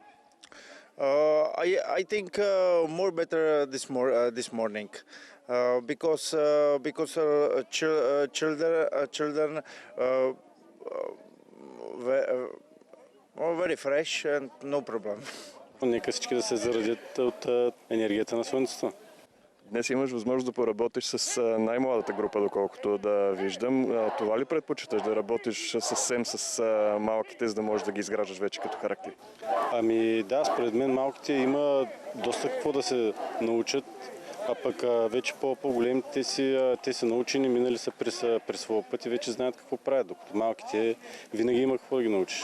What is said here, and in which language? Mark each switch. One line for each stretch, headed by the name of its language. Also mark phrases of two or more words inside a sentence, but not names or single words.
English: I think more better this morning. Because children very fresh and no problem.
Bulgarian: Нека всички да се зарадят от енергията на слънцето. Днес имаш възможност да поработиш с най-младата група, доколкото да виждам. Това ли предпочиташ, да работиш съвсем с малките, за да можеш да ги изграждаш вече като характери? Ами да, според мен малките има доста какво да се научат, а пък вече по-големите те са научени, минали са през своя път и вече знаят какво правят, докато малките винаги има какво да ги научиш.